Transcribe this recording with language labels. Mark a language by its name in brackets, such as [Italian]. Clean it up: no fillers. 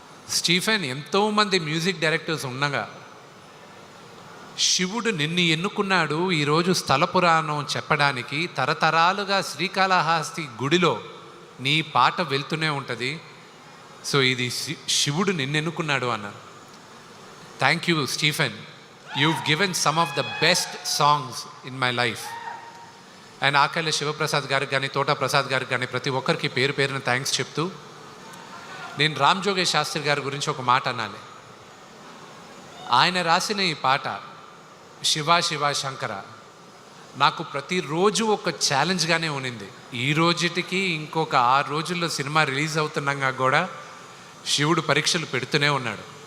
[Telugu] Stephen, ఎంతోమంది music directors ఉండగా శివుడు నిన్ను ఎన్నుకున్నాడు ఈరోజు స్థల పురాణం చెప్పడానికి. తరతరాలుగా శ్రీకాళహస్తి గుడిలో నీ పాట వెళ్తూనే ఉంటుంది. సో ఇది శివుడు నిన్ను ఎన్నుకున్నాడు అన్నారు. [English] Thank you Stephen, you've given some of the best songs in my life. [Telugu] And ఆకళ్ళ Sivaprasad గారికి కానీ, తోటా ప్రసాద్ గారికి కానీ, ప్రతి ఒక్కరికి పేరు పేరున థ్యాంక్స్ చెప్తూ, నేను రామ్ జోగేష్ శాస్త్రి గారి గురించి ఒక మాట అనాలి. ఆయన రాసిన ఈ పాట శివ శివ శంకర, నాకు ప్రతిరోజు ఒక ఛాలెంజ్గానే ఉన్నింది. ఈ రోజుటికి ఇంకొక 6 రోజుల్లో సినిమా రిలీజ్ అవుతున్నాగా కూడా శివుడు పరీక్షలు పెడుతూనే ఉన్నాడు.